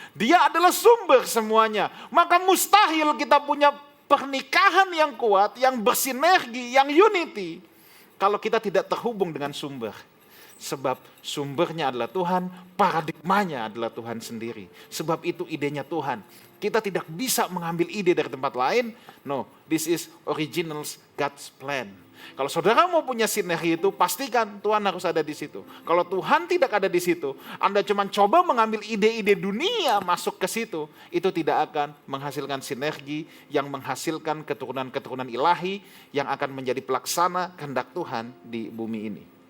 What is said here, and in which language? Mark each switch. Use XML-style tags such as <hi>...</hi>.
<id>Dia adalah sumber semuanya. Maka mustahil kita punya pernikahan yang kuat, yang bersinergi, yang</id> <en>unity,</en> <id>kalau kita tidak terhubung dengan sumber. Sebab sumbernya adalah Tuhan, paradigmanya adalah Tuhan sendiri. Sebab itu idenya Tuhan. Kita tidak bisa mengambil ide dari tempat lain.</id> <en>No, this is original God's plan.</en> <id>Kalau saudara mau punya sinergi itu, pastikan Tuhan harus ada di situ. Kalau Tuhan tidak ada di situ, Anda cuma coba mengambil ide-ide dunia masuk ke situ, itu tidak akan menghasilkan sinergi yang menghasilkan keturunan-keturunan ilahi yang akan menjadi pelaksana kehendak Tuhan di bumi ini.</id>